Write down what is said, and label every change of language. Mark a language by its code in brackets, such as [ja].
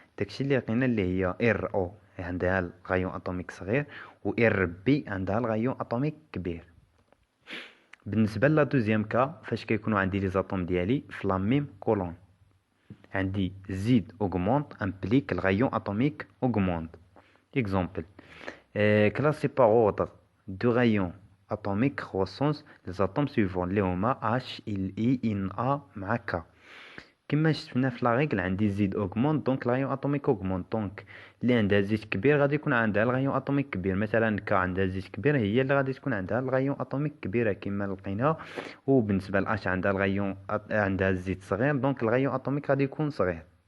[ar] داكشي اللي لقينا اللي هي ار او عندها الغايون اتوميك صغير و ار بي عندها الغايون اتوميك كبير. بالنسبه لا دوزيام كا فاش كيكونوا عندي لي زاتوم ديالي في لا ميم كولون، عندي زيد اوغمونت امبليك الغايون اتوميك اوغمونت. [fr] اكزامبل classé par ordre de rayons atomiques croissance les atomes suivants [ar] اللي هما H, I, Na مع K. كما شفنا في لا ريغل عندي زيد اوغمونت دونك الغايون اتوميك اوغمونت، دونك اللي عندها زيت كبير غادي يكون عندها الغايون اتوميك كبير. مثلا K عندها زيت كبير هي اللي غادي تكون عندها الغايون اتوميك كبيره كما لقينا. وبالنسبه ل H عندها الغايون عندها الزيت صغير دونك الغايون اتوميك غادي يكون صغير.